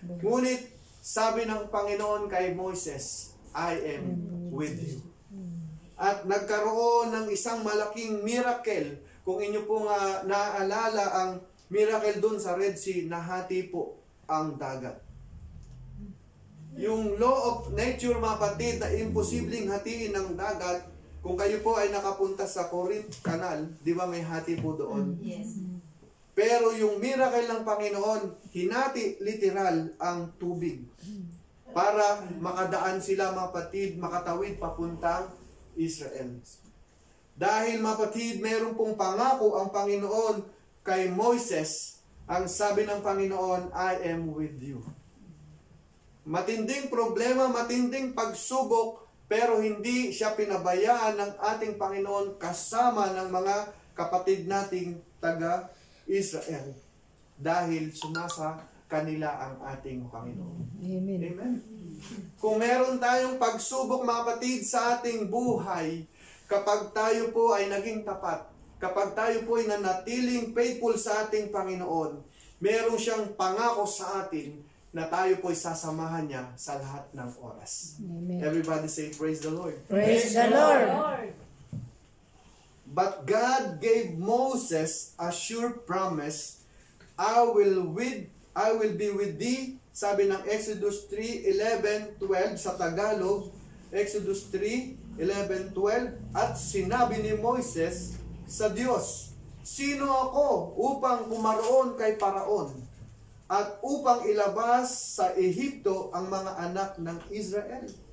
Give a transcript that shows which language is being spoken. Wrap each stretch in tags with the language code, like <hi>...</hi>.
<tl>Ngunit, sabi ng Panginoon kay Moises,</tl> <en>I am with you.</en> <tl>At nagkaroon ng isang malaking miracle. Kung inyo pong naaalala ang miracle doon sa Red Sea, nahati po ang dagat. Yung</tl> <en>law of nature,</en> <tl>mga kapatid, na imposibleng hatiin ng dagat, kung kayo po ay nakapunta sa Corinth Canal, di ba may hati po doon?</tl> <en>Yes.</en> <tl>Pero yung miracle ng Panginoon, hinati literal ang tubig para makadaan sila, mga kapatid, makatawid papuntang Israel. Dahil, mga kapatid, mayroon pong pangako ang Panginoon kay Moises. Ang sabi ng Panginoon,</tl> <en>I am with you.</en> <tl>Matinding problema, matinding pagsubok, pero hindi siya pinabayaan ng ating Panginoon kasama ng mga kapatid nating taga-Israel. Dahil sumasa kanila ang ating Panginoon. Amen. Amen. Kung meron tayong pagsubok, mga kapatid, sa ating buhay, kapag tayo po ay naging tapat, kapag tayo po ay nanatiling faithful sa ating Panginoon, meron siyang pangako sa atin na tayo po ay sasamahan niya sa lahat ng oras. Amen.</tl> <en>Everybody say, praise the Lord. Praise the Lord. But God gave Moses a sure promise, I will be with thee.</en> <tl>Sabi ng Exodus 3:11-12 sa Tagalog, Exodus 3:11-12, at sinabi ni Moises sa Diyos, sino ako upang kumaroon kay Paraon at upang ilabas sa Ehipto ang mga anak ng Israel?</tl>